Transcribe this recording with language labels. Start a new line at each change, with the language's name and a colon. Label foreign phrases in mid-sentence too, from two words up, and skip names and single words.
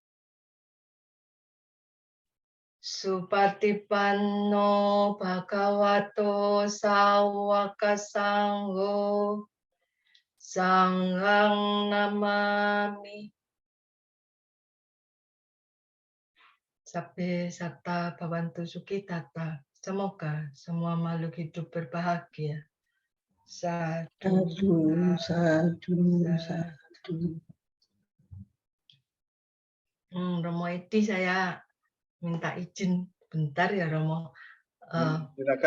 Pali: Supatipanno Bhagavato Sawaka Sangho Sanghang Namami. Sabbe satta bhavantu sukhitata.
Indonesian: Semoga semua makhluk hidup berbahagia.
Pali: Sadu, sadu, sadu.
Indonesian: Romo Edi, saya minta izin bentar ya Romo. Silakan.